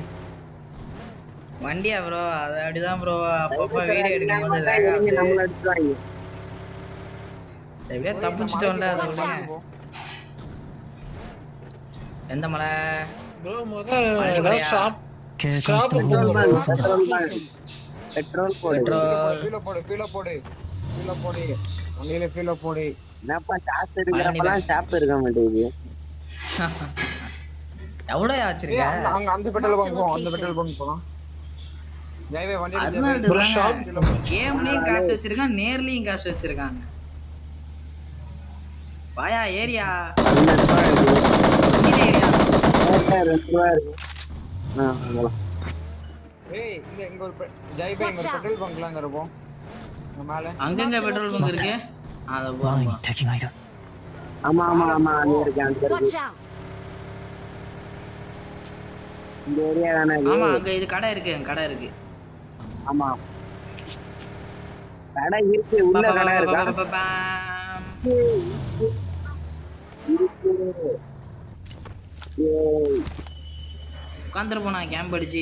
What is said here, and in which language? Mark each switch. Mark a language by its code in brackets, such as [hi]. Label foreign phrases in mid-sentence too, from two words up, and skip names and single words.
[ta] வண்டியா ப்ரோ? அது அப்படிதான் ப்ரோ, அப்பப்ப வீடியோ எடுக்கும் போது lag ஆகுது. நம்மள அடிச்சுவாங்க. எப்படியா தப்பிச்சிட்டோம்ல, அதை விடுங்க. எந்த மலை? ப்ரோ வண்டி மலையா? ஷாப் [ja] 警戒した方が良さそうだわ。 [ta] பெட்ரோல் போடு. பெட்ரோல் ஃபீல போடு. வண்டியில ஃபீல போடு. என்னப்பா சாப்பிட்டு இருக்கிறப்பெல்லாம் சாப்பிட்டு இருக்க மாட்டேங்குது. எவ்வளவு ஆச்சிருக்க? அங்க அந்த பெட்ரோல் பங்க் போவோம். அந்த பெட்ரோல் பங்க் போலாம். ஜெய்வே வண்டி அதனாலதான் கேம்லயும் காசு வச்சிருக்கான், நேர்லயும் காசு வச்சிருக்காங்க. வாயா ஏரியா ஏரியா. 2 ரூபா இருக்கு. ஏய் இங்க ஒரு ஜெய்வே இங்க ஒரு பெட்ரோல் பங்க்ல அங்க இருப்போம். அங்க மேல அங்கங்க பெட்ரோல் பங்க் இருக்கு. அத [ja] 前 [ta] போறோம். [ja] に敵がいる。 [ta] ஆமா அங்க இருக்கு அங்க இருக்கு. [en] Watch out! [ta] இந்த ஏரியா தானே இது? ஆமா அங்க இது கடை இருக்கு. ஆமா கடை இருக்கு, உள்ள கடை இருக்கா? உட்காந்துட்டு போனா கேம்ப் அடிச்சு.